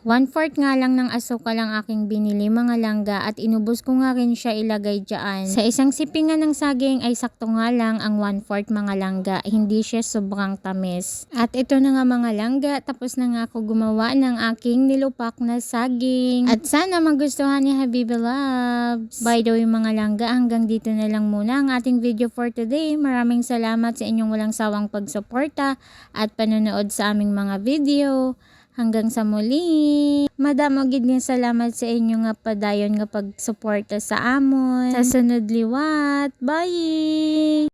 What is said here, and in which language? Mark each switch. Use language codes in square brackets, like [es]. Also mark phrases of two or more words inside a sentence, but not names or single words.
[tl] 1/4 nga lang ng asukal ang aking binili mga langga at inubos ko nga rin siya ilagay dyan. Sa isang sipingan ng saging ay sakto nga lang ang 1/4 mga langga. Hindi siya sobrang tamis. At ito na nga mga langga, tapos na nga ako gumawa ng aking nilupak na saging. At sana magustuhan ni Habibi Loves. [en] By the way [tl] mga langga, hanggang dito na lang muna ang ating video [en] for today. [tl] Maraming salamat sa inyong walang sawang pagsuporta at panonood sa aming mga video. Hanggang sa muli. [hil] Madamo gid nga salamat sa inyo nga padayon nga pagsuporta sa amon. Sa sunod liwat. Bye!